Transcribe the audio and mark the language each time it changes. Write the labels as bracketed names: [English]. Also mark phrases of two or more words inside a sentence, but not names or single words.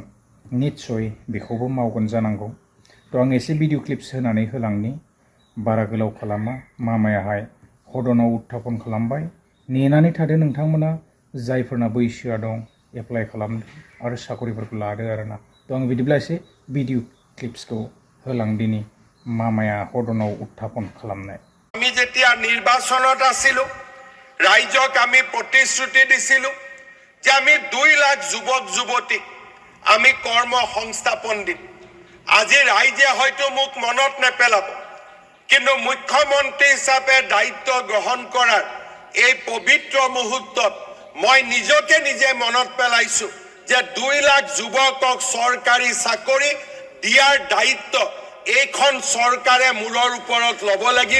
[Bodo] निस्सय बेखौबो मावगोन जानांगौ। आं एसे [English] video clips [Bodo] होनानै होलांनि बारा गोलाव खालामा। मामायाहाय हदनाव उत्थापन खालामबाय। नेनानै थादो नोंथांमोना जायफोरना बैसोआ दं एप्लाइ खालामदो आरो साकरिफोरखौ लादो आरोना। आं बिदिब्ला एसे [English] video clipsखौ [Bodo] होलांदिनि मामाया हदनाव उत्थापन खालामनाय। [Assamese] আমি যেতিয়া নিৰ্বাচনত আছিলো ৰাইজক আমি প্ৰতিশ্ৰুতি দিছিলো যে আমি 2 লাখ যুৱক যুৱতীক আমি কৰ্ম সংস্থাপন দিম। আজি ৰাইজে হয়তো মোক মনত নেপেলাব, কিন্তু মুখ্যমন্ত্ৰী হিচাপে দায়িত্ব গ্ৰহণ কৰাৰ এই পবিত্ৰ মুহূৰ্তত মই নিজে মনত পেলাইছো যে 2 লাখ যুৱকক চৰকাৰী চাকৰি দিয়াৰ দায়িত্ব এইখন চৰকাৰে মূৰৰ ওপৰত ল'ব লাগিব।